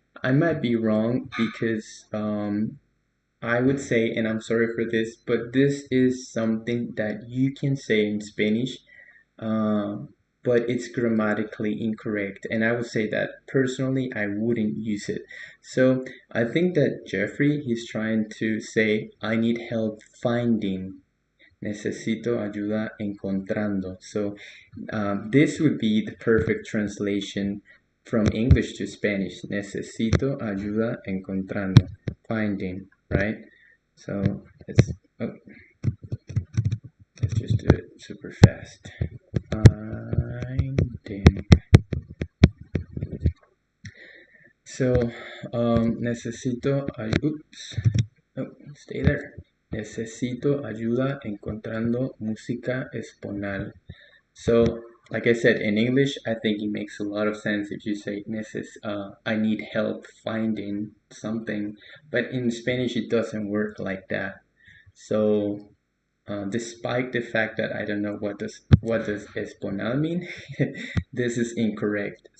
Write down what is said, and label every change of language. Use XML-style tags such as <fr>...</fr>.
<en>I might be wrong because I would say, and I'm sorry for this, but this is something that you can say in Spanish, um, but it's grammatically incorrect. And I would say that personally, I wouldn't use it. So I think that Jeffrey, he's trying to say, I need help finding.</en> <es>Necesito ayuda encontrando.</es> <en>So this would be the perfect translation from English to Spanish.</en> <es>Necesito ayuda encontrando.</es> <en>Finding, right? So oh, let's just do it super fast. Finding. So necesito, oops, oh, stay there.</en> <es>Necesito ayuda encontrando música esponal.</es> <en>So, like I said, in English, I think it makes a lot of sense if you say I need help finding something, but in Spanish it doesn't work like that. So, despite the fact that I don't know what does esponal mean, this is incorrect.</en>